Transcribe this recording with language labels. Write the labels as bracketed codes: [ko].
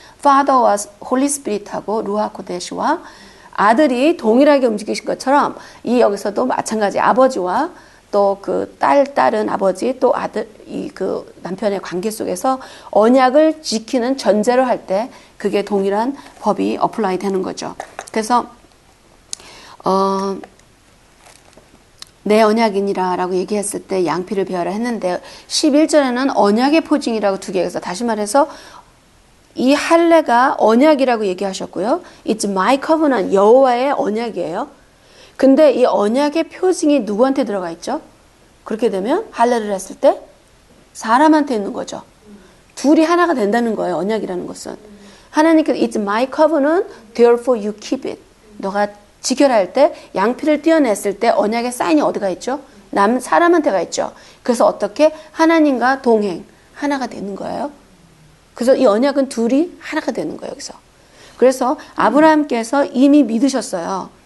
[ko] Father와 Holy Spirit하고 루아 코데시와 아들이 동일하게 움직이신 것처럼 이 여기서도 마찬가지 아버지와 또 딸은 아버지, 또 아들, 남편의 관계 속에서 언약을 지키는 전제로 할 때 그게 동일한 법이 어플라이 되는 거죠. 그래서, 내 언약이니라 라고 얘기했을 때 양피를 베어라 했는데 11절에는 언약의 포징이라고 두 개에서 다시 말해서 이 할례가 언약이라고 얘기하셨고요. [en] It's my covenant, [ko] 여호와의 언약이에요. 근데 이 언약의 표징이 누구한테 들어가 있죠? 그렇게 되면 할례를 했을 때 사람한테 있는 거죠. 둘이 하나가 된다는 거예요. 언약이라는 것은. [en] 하나님께서 It's my covenant, therefore you keep it. [ko] 너가 지켜라 할 때 양피를 떼어냈을 때 언약의 사인이 어디가 있죠? 사람한테가 있죠. 그래서 어떻게 하나님과 동행 하나가 되는 거예요. 그래서 이 언약은 둘이 하나가 되는 거예요. 여기서. 그래서 아브라함께서 이미 믿으셨어요.